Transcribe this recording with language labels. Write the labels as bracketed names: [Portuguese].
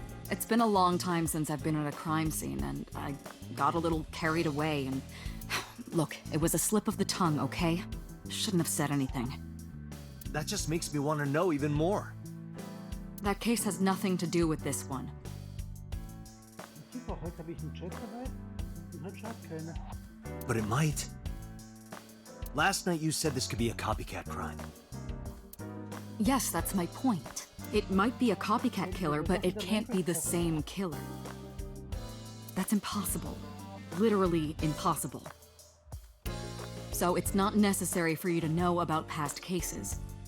[English] It's been a long time since I've been at a crime scene, and I got a little carried away, and... Look, it was a slip of the tongue, okay? Shouldn't have said anything. That just makes me want to know even more. That case has nothing to do with this one. [German] Super, heute habe ich einen Chat dabei und heute schreibt keiner. [English] But it might. Last night you said this could be a copycat crime. Yes, that's my point. It might be a copycat killer, but it can't be the same killer. That's impossible. Literally impossible. So it's not necessary for you to know about past cases.